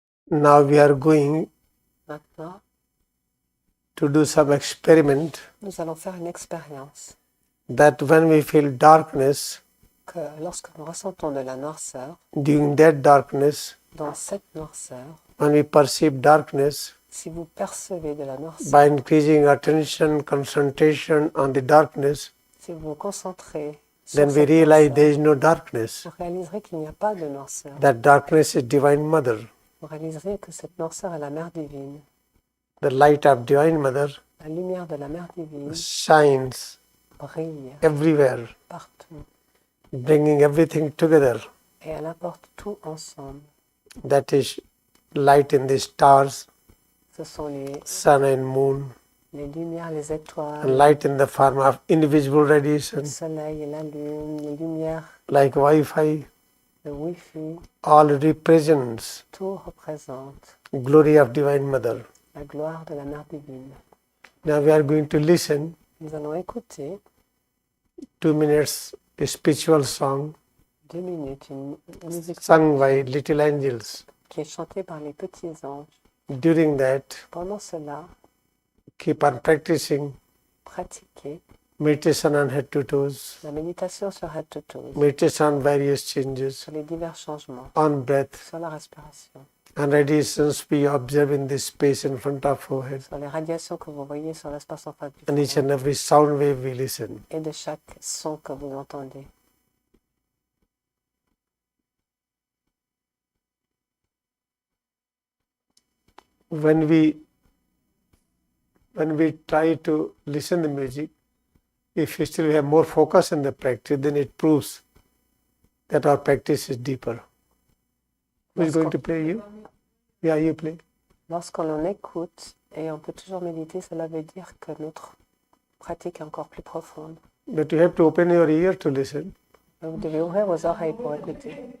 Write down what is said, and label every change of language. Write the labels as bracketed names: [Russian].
[English] Now we are going [French] Maintenant, [English] to do some experiment [French] nous allons faire une expérience [English] that when we feel darkness, [French] que lorsque nous ressentons de la noirceur, [English] during that darkness, [French] dans cette noirceur, [English] when we perceive darkness, [French] si vous percevez de la noirceur, [English] by increasing attention, concentration on the darkness, [French] si vous vous concentrez sur [English] then we [French] cette [English] realize [French] noirceur, [English] there is no darkness. [French] vous réaliserez qu'il n'y a pas de noirceur. [English] That darkness is Divine Mother. [French] Vous réaliserez que cette noirceur est la Mère divine. [English] The light of Divine Mother [French] La lumière de la Mère divine [English] shines [French] brille [English] everywhere, [French] partout [English] bringing everything together. [French] et elle apporte tout ensemble. [English] That is light in the stars, [French] Ce sont les [English] sun and moon, [French] lumières, les [English] and [French] étoiles, [English] light in the form of invisible [French] le [English] radiation, [French] soleil et la lune, les lumières, [English] like Wi-Fi. [French] le Wi-Fi, [English] All represents [French] tout représente [English] glory of Divine Mother. [French] la gloire de la Mère divine. [English] Now we are going to listen [French] Nous allons écouter [English] 2 minutes a spiritual song [French] 2 minutes, une musique [English] sung by little angels. [French] qui est chantée par les petits anges. [English] During that, [French] Pendant cela, [English] keep on practicing [French] pratiquez [English] meditation on head to toes, [French] la méditation sur [English] head to toes, meditation on various changes, [French] sur les divers changements, [English] on breath, [French] sur la respiration, [English] and radiations we observe in this space in front of forehead, [French] sur les radiations que vous voyez sur l'espace en face du [English] and each [French] front [English] and every sound wave we listen. [French] et de chaque son que vous entendez. [English] When we try to listen the music, if we still have more focus in the practice, then it proves that our practice is deeper. Who is going to play? You? Yeah, you play. [French] Lorsqu'on l'on écoute et on peut toujours méditer, cela veut dire que notre pratique est encore plus profonde. [English] But you have to open your ear to listen. [French] Vous devez ouvrir vos oreilles pour écouter.